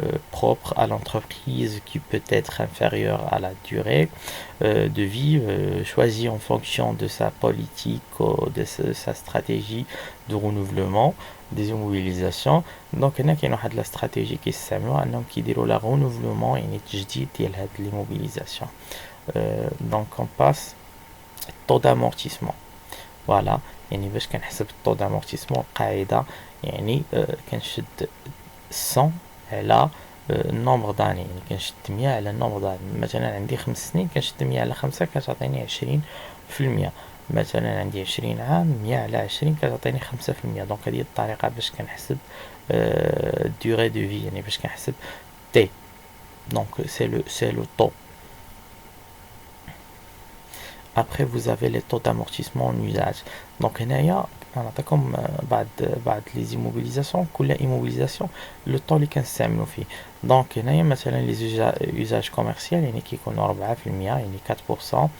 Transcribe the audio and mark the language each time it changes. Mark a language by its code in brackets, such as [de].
[fr] propre à l'entreprise qui peut être inférieure à la durée de vie choisie en fonction de sa politique ou de sa stratégie de renouvellement des immobilisations. [ar] Donc هنا كاين واحد لا استراتيجي كيستعملوها انهم كيديروا لا رونوفلومون يعني تجديد ديال هاد l'immobilisation. [fr] Donc on passe taux d'amortissement. [ar] Voilà, يعني باش كنحسب الطو d'amortissement قاعدة يعني كنشد 100 على النومبر داني، يعني كنشد 100 على النومبر داني. مثلا عندي 5 سنين كنشد 100 على 5 كتعطيني 20%. مثلا عندي 20 عام 100 على 20 كتعطيني 5%. دونك هذه الطريقة باش كنحسب [fr] durée de vie، [ar] يعني باش كنحسب T. [fr] Donc c'est le taux. Après vous avez les taux d'amortissement en usage. [ar] Donc هنايا نعطيكم بعد [fr] les immobilisations [ar] كل immobilisation [fr] le taux [ar] اللي كنستعملو فيه. دونك هنايا مثلا [fr] les usages commerciaux [ar] يعني كيكونوا 4% يعني 4%.